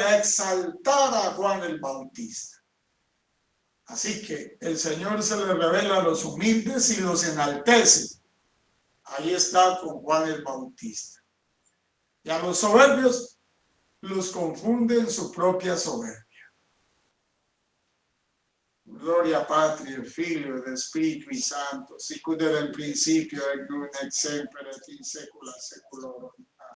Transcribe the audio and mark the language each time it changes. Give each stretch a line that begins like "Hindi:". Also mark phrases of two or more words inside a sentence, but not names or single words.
Spanish: Exaltar a Juan el Bautista. Así que el Señor se le revela a los humildes y los enaltece. Ahí está con Juan el Bautista. Y a los soberbios los confunde en su propia soberbia.
Latin: Gloria Patri, Filio ed Spiritui Sancto, sic ut erat in principio et nunc et semper et in saecula saeculorum.